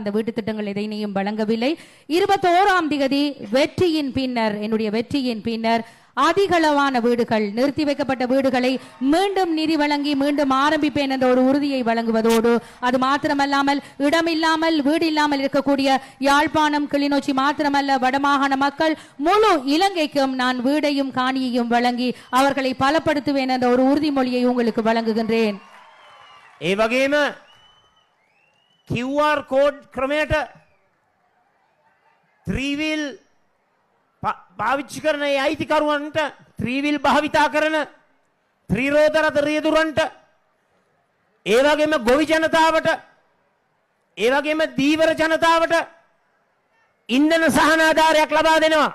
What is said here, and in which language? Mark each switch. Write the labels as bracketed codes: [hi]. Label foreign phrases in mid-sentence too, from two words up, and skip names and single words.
[ta] அந்த வீட்டு திட்டங்கள் எதையும் வழங்கவில்லை. 21ஆம் திகதி வெற்றியின் பின்னர் என்னுடைய வெற்றியின் பின்னர் அதிகளவான வீடுகள் நிறுத்தி வைக்கப்பட்ட வீடுகளை மீண்டும் நிதி வழங்கி மீண்டும் ஆரம்பிப்பேன் என்ற ஒரு உறுதியை வழங்குவதோடு அது மாத்திரமல்லாமல் இடமில்லாமல் வீடு இல்லாமல் இருக்கக்கூடிய யாழ்ப்பாணம் கிளிநொச்சி மாத்திரமல்ல வடமாகாண மக்கள் முழு இலங்கைக்கும் நான் வீடையும் காணியையும் வழங்கி அவர்களை பலப்படுத்துவேன் என்ற ஒரு உறுதிமொழியை உங்களுக்கு வழங்குகின்றேன். [si] ඒ වගේම [en] QR code [si] ක්‍රමයට ත්‍රීවිල් පාවිච්චි කරන ඒ අයිතිකරුවන්ට ත්‍රීවිල් භාවිතා කරන ත්‍රිරෝද රථ රියදුරන්ට ඒ වගේම ගොවි ජනතාවට ඒ වගේම දීවර ජනතාවට ඉන්ධන සහනාධාරයක් ලබා දෙනවා.